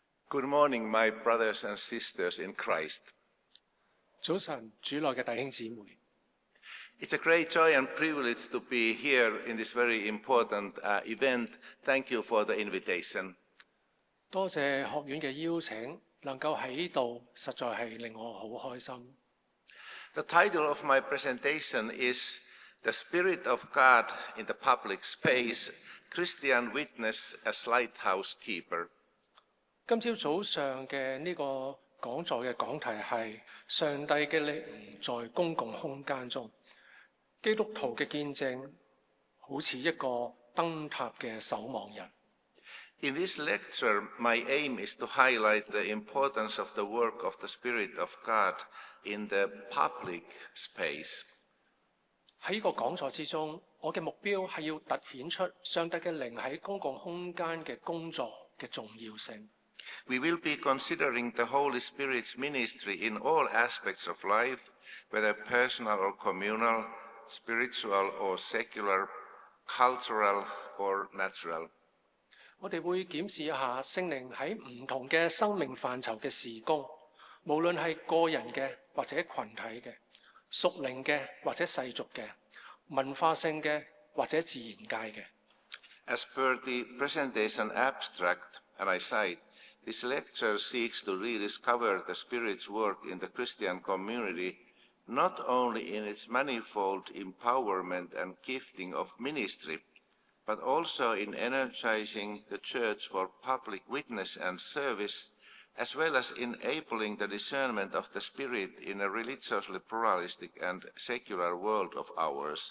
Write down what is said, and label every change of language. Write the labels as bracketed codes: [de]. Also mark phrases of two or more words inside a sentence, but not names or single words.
[en] Good morning, my brothers and sisters in Christ. [yue] 早晨，主內嘅弟兄姊妹， [en] It's a great joy and privilege to be here in this very important event. Thank you for the invitation. [yue] 多謝學院嘅邀請，能夠喺度，實在係令我好開心。 [en] The title of my presentation is The Spirit of God in the Public Space, Christian Witness as Lighthouse Keeper. [yue] 今朝早上嘅呢個講座嘅講題係上帝嘅靈在公共空間中，基督徒嘅見證好似一個燈塔嘅守望人。 [en] In this lecture, my aim is to highlight the importance of the work of the Spirit of God in the public space. [yue] 喺呢個講座之中，我嘅目標係要凸顯出上帝嘅靈喺公共空間嘅工作嘅重要性。 [en] We will be considering the Holy Spirit's ministry in all aspects of life, whether personal or communal, spiritual or secular, cultural or natural. [yue] 我哋會檢視一下聖靈喺唔同嘅生命範疇嘅事工，無論係個人嘅或者群體嘅，屬靈嘅或者世俗嘅，文化性嘅或者自然界嘅。 [en] As per the presentation abstract, and I cite, this lecture seeks to rediscover the Spirit's work in the Christian community, not only in its manifold empowerment and gifting of ministry, but also in energizing the Church for public witness and service, as well as enabling the discernment of the Spirit in a religiously pluralistic and secular world of ours.